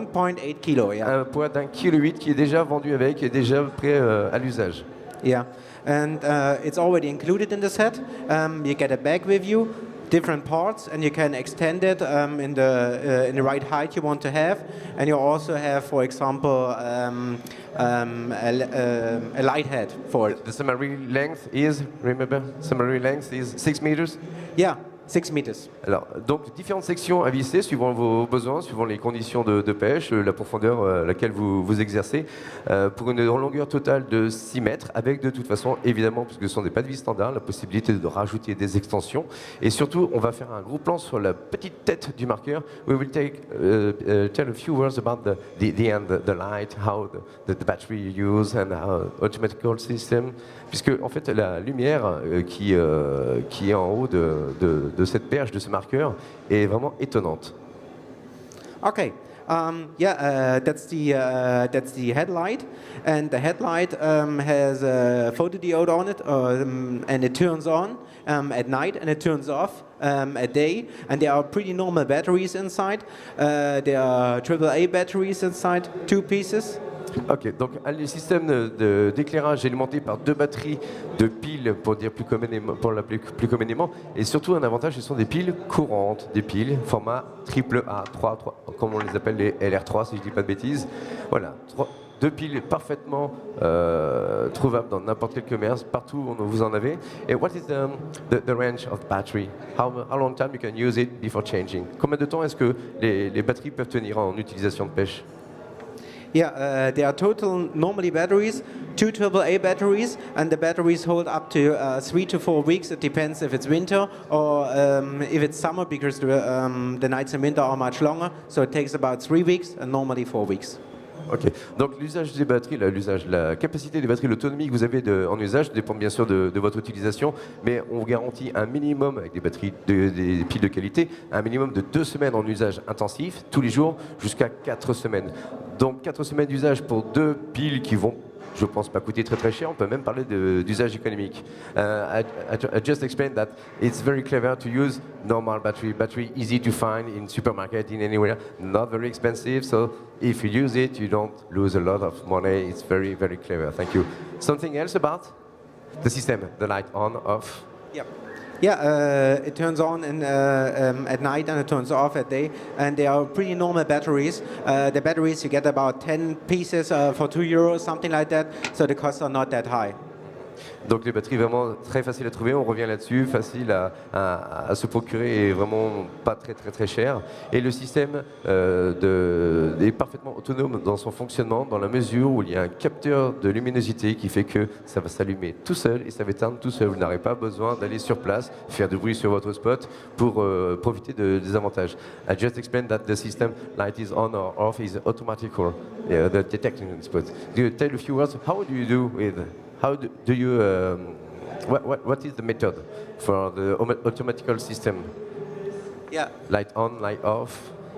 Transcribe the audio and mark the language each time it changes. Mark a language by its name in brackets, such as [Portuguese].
[English] 1.8 kg, yeah. [French] Un poids d'1,8 kg qui est déjà vendu avec et déjà prêt à l'usage. [English] Yeah, and it's already included in the set. You get a bag with you, different parts, and you can extend it in the right height you want to have. And you also have, for example, a light head for it. The summary length is, remember, summary length is 6 meters? Yeah. 6 meters. [French] Alors, donc différentes sections à visser suivant vos besoins, suivant les conditions de pêche, la profondeur à laquelle vous exercez, pour une longueur totale de 6 mètres, avec de toute façon, évidemment, puisque ce sont des pas de vis standards, la possibilité de rajouter des extensions. Et surtout, on va faire un gros plan sur la petite tête du marqueur. [English] We will tell a few words about the end, the light, how the battery you use and how automatic system. [French] Puisque en fait, la lumière qui est en haut de cette perche, de ce marqueur, est vraiment étonnante. [English] Okay. That's the headlight, and the headlight has a photodiode on it, and it turns on at night and it turns off at day. And there are pretty normal batteries inside. There are AAA batteries inside, 2 pieces. [French] Ok, donc le système d'éclairage est alimenté par 2 batteries de piles, pour l'appeler plus communément, et surtout un avantage, ce sont des piles courantes, des piles format AAA, 3, comme on les appelle les LR3 si je ne dis pas de bêtises. Voilà, 2 piles parfaitement trouvables dans n'importe quel commerce, partout où vous en avez. [English] Et what is the range of battery? How long time you can use it before changing? [French] Combien de temps est-ce que les batteries peuvent tenir en utilisation de pêche? [English] Yeah, there are total normally batteries, 2 AAA batteries, and the batteries hold up to 3 to 4 weeks. It depends if it's winter or if it's summer, because the nights in winter are much longer. So it takes about 3 weeks and normally 4 weeks. [French] Ok, donc l'usage des batteries, la capacité des batteries, l'autonomie que vous avez en usage dépend bien sûr de votre utilisation, mais on vous garantit un minimum, avec des batteries, des piles de qualité, un minimum de 2 semaines en usage intensif, tous les jours, jusqu'à 4 semaines. Donc 4 semaines d'usage pour 2 piles qui vont, je pense, pas coûter très cher. On peut même parler d'usage économique. [English] I just explained that it's very clever to use normal battery easy to find in supermarket, in anywhere, not very expensive. So if you use it, you don't lose a lot of money. It's very, very clever. Thank you. Something else about the system, the light on, off? Yep. Yeah, it turns on at night and it turns off at day, and they are pretty normal batteries. The batteries you get about 10 pieces for €2, something like that, so the costs are not that high. [French] Donc les batteries vraiment très faciles à trouver, on revient là-dessus, facile à se procurer et vraiment pas très cher. Et le système est parfaitement autonome dans son fonctionnement dans la mesure où il y a un capteur de luminosité qui fait que ça va s'allumer tout seul et ça va éteindre tout seul. Vous n'aurez pas besoin d'aller sur place, faire du bruit sur votre spot pour profiter des avantages. [English] I just explained that the system light is on or off is automatical, the detecting spot. Do you tell a few words, how do you do with How do you, what is the method for the automatical system? Yeah. Light on, light off?